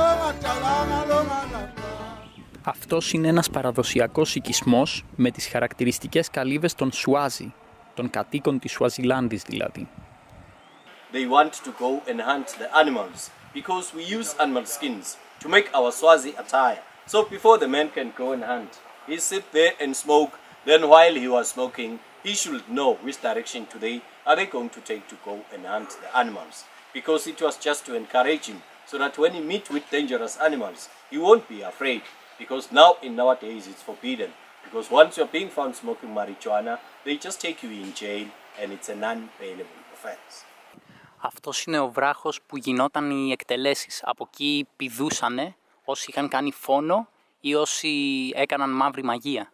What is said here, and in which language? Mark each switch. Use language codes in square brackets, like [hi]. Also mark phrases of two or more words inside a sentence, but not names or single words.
[el] Αυτός είναι ένας παραδοσιακός οικισμός με τις χαρακτηριστικές καλύβες των Σουάζι, των κατοίκων της Σουαζιλάνδης δηλαδή. [en] They want to go and hunt the animals because we use animal skins to make our Swazi attire. So before the man can go and hunt, he sit there and smoke. Then while he was smoking, he should know which direction today are they going to take to go and hunt the animals. Because it was just to encourage him so that when he meet with dangerous animals, he won't be afraid. Because now in nowadays it's forbidden. Because once you're being found smoking marijuana, they just take you in jail and it's a non-bailable offense. [el] Αυτός είναι ο βράχος που γινόταν οι εκτελέσεις. Από εκεί πηδούσανε όσοι είχαν κάνει φόνο ή όσοι έκαναν μαύρη μαγεία.